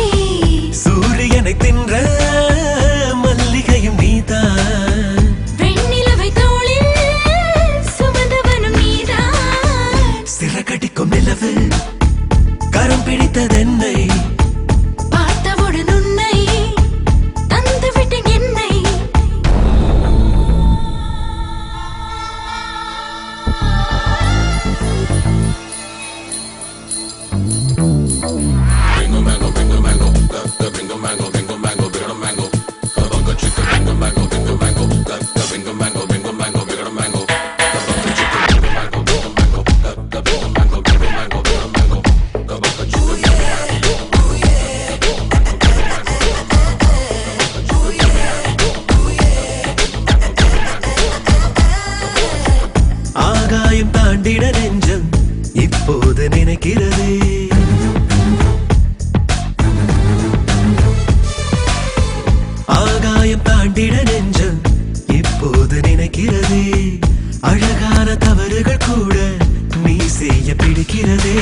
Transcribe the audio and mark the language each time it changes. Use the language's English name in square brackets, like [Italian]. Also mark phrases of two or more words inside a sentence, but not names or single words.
[Tamil] சூரியனை தின்ற மல்லிகையும் நீதான் வெண்ணிலவை தோளில் சுமந்தவனும் நீதான் சிறகடிக்கும் நிலவு கரம் பிடித்ததென்னை பார்த்தவுடன் உன்னை தந்துவிட்டேன் என்னை [English] Bingo mango, bingo mango, bingo mango, bingo mango, bingo mango, bunga chicken, bingo mango, bingo mango, bingo mango, bingo mango, bingo mango, bunga chicken, bingo mango, bingo mango, bingo mango, bingo mango, bingo mango, bunga chicken, bingo [Tamil] ஆகாயம் தாண்டிட நெஞ்சம் இப்போது நினைக்கிறதே ஆகாயம் தாண்டிட நெஞ்சம் இப்போது நினைக்கிறதே அழகான தவறுகள் கூட நீ செய்ய பிடிக்கிறதே